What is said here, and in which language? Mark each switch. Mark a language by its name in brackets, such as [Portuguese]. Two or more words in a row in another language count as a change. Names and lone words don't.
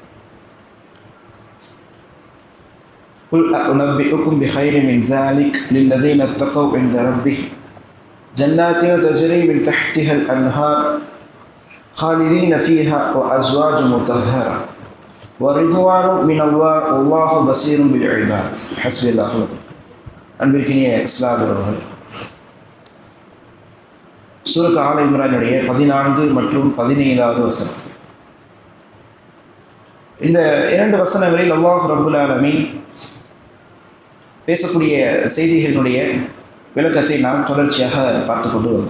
[Arabic] قل أنبئكم بخير من ذلك للذين اتقوا عند ربهم جنات تجري من تحتها الأنهار خالدين فيها وأزواج مطهرة ورضوان من الله والله بصير بالعباد. حسبي الله ونعم الوكيل. [Tamil] அன்பிற்கினிய இஸ்லாமியர்களே, சூரத் ஆல இம்ரானுடைய 14 மற்றும் 15வது வசனம். இந்த இரண்டு வசனங்களில் அல்லாஹ் [Arabic] رب العالمين [Tamil] பேசக்கூடிய செய்திகளுடைய விளக்கத்தை நாம் தொடர்ச்சியாக பார்த்து கொண்டு வந்தோம்.